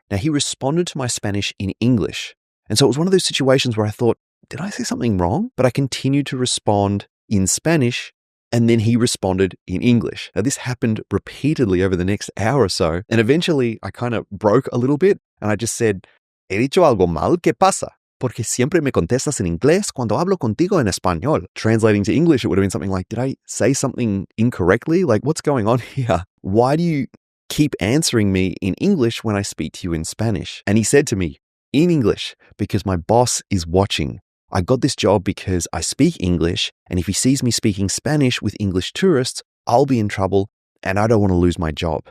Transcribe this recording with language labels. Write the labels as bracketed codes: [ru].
[en] Now he responded to my Spanish in English. And so it was one of those situations where I thought, did I say something wrong? But I continued to respond in Spanish, and then he responded in English. Now, this happened repeatedly over the next hour or so. And eventually, I kind of broke a little bit, and I just said, [es] he dicho algo mal, ¿qué pasa? Porque siempre me contestas en inglés cuando hablo contigo en español. [en] Translating to English, it would have been something like, did I say something incorrectly? Like, what's going on here? Why do you keep answering me in English when I speak to you in Spanish? And he said to me, in English, because my boss is watching. I got this job because I speak English, and if he sees me speaking Spanish with English tourists, I'll be in trouble, and I don't want to lose my job.